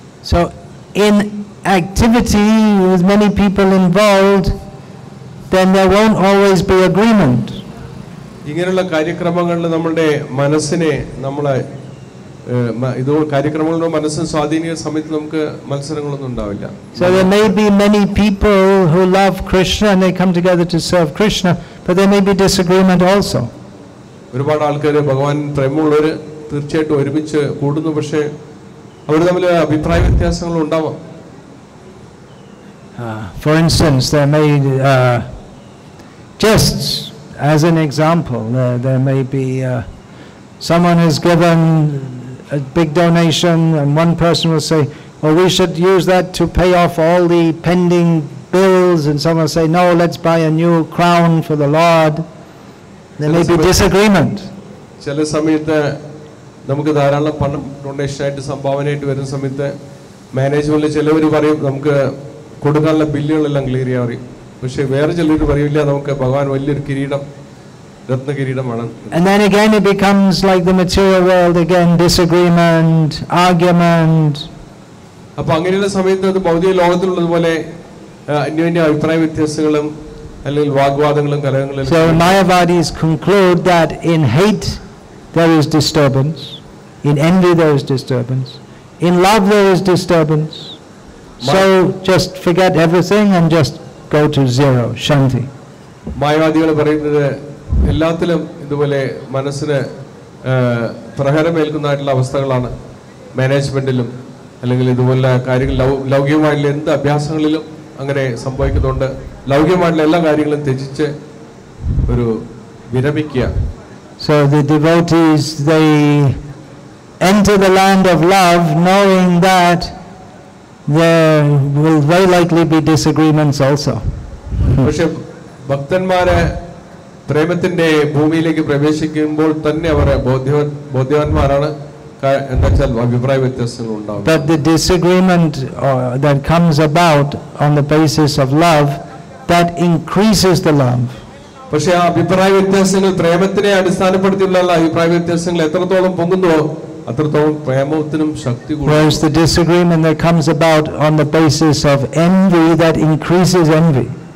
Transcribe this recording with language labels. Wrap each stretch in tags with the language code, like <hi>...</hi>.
<en>So in activity with many people involved, then there won't always be agreement.</en> <ml>ഇങ്ങനെയുള്ള കാര്യക്രമങ്ങളിൽ നമ്മുടെ മനസ്സിനെ നമ്മളെ ഇത് കാര്യക്രമങ്ങളുടെ മനസ്സിനെ സ്വാധീനിക്കുന്ന സമയത്ത് നമുക്ക് മത്സരങ്ങളൊന്നും ഉണ്ടാവില്ല.</ml> <en>So there may be many people who love Krishna and they come together to serve Krishna, but there may be disagreement also.</en> <ml>ഒരുപാട് ആൾക്കാർ ഭഗവാൻ പ്രേമമുള്ളവര് തീർച്ചയായിട്ടും ഒരുമിച്ച് കൂടുന്നു, പക്ഷേ അവർ തമ്മിൽ അഭിപ്രായ വ്യത്യാസങ്ങൾ ഉണ്ടാവാം.</ml> <en>For instance, there may just as an example, there may be someone has given a big donation and one person will say, oh, we should use that to pay off all the pending bills, and someone will say, no, let's buy a new crown for the Lord. There may be disagreement.</en> <ml>ചില സമയത്ത് നമുക്ക് ധാരാളം പണം donation ആയിട്ട് സംഭാവനയായിട്ട് വരുന്ന സമയത്ത് മാനേജ്മെന്റിൽ ചിലവർ പറയും നമുക്ക് കൊടുക്കാനുള്ള ബില്ലുകളെല്ലാം ക്ലിയർ ചെയ്യാൻ പറയും. പക്ഷെ വേറെ ചിലർ പറയില്ല, നമുക്ക് ഭഗവാൻ വലിയൊരു കിരീടം, രത്ന കിരീടമാണ്.</ml> <en>And then again it becomes like the material world again, disagreement, argument.</en> <ml>അപ്പോൾ അങ്ങനെയുള്ള സമയത്ത് അത് ഭൗതിക ലോകത്തിലുള്ളതുപോലെ അന്യോന്യ അഭിപ്രായ വ്യത്യാസങ്ങളും അല്ലെങ്കിൽ വാഗ്വാദങ്ങളും കലഹങ്ങളും.</ml> <en>So Mayavadis conclude that in hate there is disturbance, in envy there is disturbance, in love there is disturbance. So just forget everything and just go to zero, shanti.</en> <ml>മായവാദികൾ പറയുന്നത് എല്ലാത്തിലും ഇതുപോലെ മനസ്സിന് പ്രഹരമേൽക്കുന്നതായിട്ടുള്ള അവസ്ഥകളാണ്. മാനേജ്മെന്റിലും അല്ലെങ്കിൽ ഇതുപോലെ കാര്യങ്ങൾ ലൗകികമായിട്ടുള്ള എന്ത് അഭ്യാസങ്ങളിലും അങ്ങനെ സംഭവിക്കുന്നുണ്ട്. ലൗകികമായിട്ടുള്ള എല്ലാ കാര്യങ്ങളും ത്യജിച്ച് ഒരു വിരമിക്കുക.</ml> <en>So the devotees, they enter the land of love knowing that there will very likely be disagreements also.</en> <ml>പക്ഷെ ഭക്തന്മാരെ പ്രേമത്തിന്റെ ഭൂമിയിലേക്ക് പ്രവേശിക്കുമ്പോൾ തന്നെ അവർ ബോധ്യവാന്മാരാണ്. എന്താച്ചാൽ അഭിപ്രായ വ്യത്യാസങ്ങൾ ഉണ്ടാവും.</ml> <en>But the disagreement that comes about on the basis of love, that increases the love.</en> <ml>പക്ഷെ ആ അഭിപ്രായ വ്യത്യാസങ്ങൾ പ്രേമത്തിനെ അടിസ്ഥാനപ്പെടുത്തിയുള്ള അഭിപ്രായ വ്യത്യാസങ്ങൾ എത്രത്തോളം പൊങ്ങുന്നുവോ അത്രത്തോളം പ്രേമത്തിനും ശക്തി കൂടും.</ml> <en>Whereas the disagreement that comes about on the basis of envy, that increases envy.</en>